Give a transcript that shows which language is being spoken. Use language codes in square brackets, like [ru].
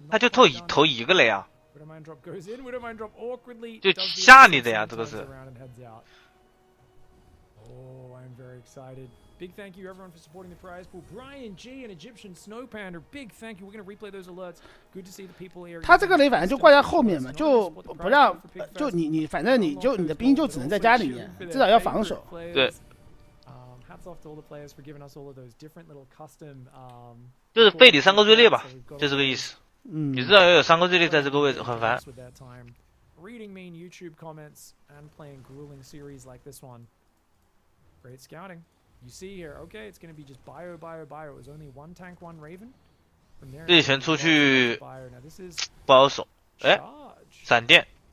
[zh] 他就投一个雷啊！ [en] Widowmine drop goes in. Widowmine drop awkwardly. [zh] 就吓你的呀，这个是。 [en] Oh, I'm very excited. Big thank you everyone for supporting the prize pool. Brian G and Egyptian Snow Panda. Big thank you. We're going to replay those alerts. Good to see the people here. [zh] 他这个雷反正就挂在后面嘛，就不让，就你反正你的兵就只能在家里面，至少要防守。对。 [en] Hats off to all the players for giving us all of those different little custom. [zh] 就是背里3个队列吧，就这个意思。你至少要有3个队列在这个位置，很烦。 [en] Reading mean YouTube comments and playing grueling series like this one. Great scouting. You see here, okay, it's going to be just bio. It was only 1 tank, 1 Raven. [zh] 这前出去不好守，哎，闪电。